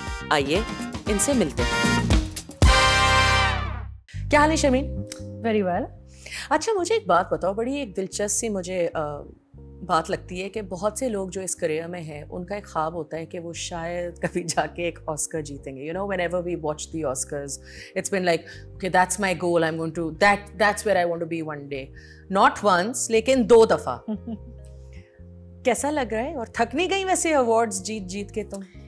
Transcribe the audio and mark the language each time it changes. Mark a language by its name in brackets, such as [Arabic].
[Urdu] آئیے ان سے ملتے ہیں. کیا حال ہے شرمین؟ [English] Very well. [Urdu] اچھا مجھے ایک بات بتاؤ, بڑی ایک دلچسپ سی مجھے بات لگتی ہے کہ بہت سے لوگ جو اس کریئر میں ہیں ان کا ایک خواب ہوتا ہے کہ وہ شاید کبھی جا کے ایک آسکر جیتیں گے. [English] whenever we watch the Oscars it's been like okay that's my goal, I'm going to that's where I want to be one day. not once [Urdu] لیکن 2 دفعہ. کیسا لگ رہا ہے اور تھک نہیں گئی ویسے ایوارڈز جیت کے تم؟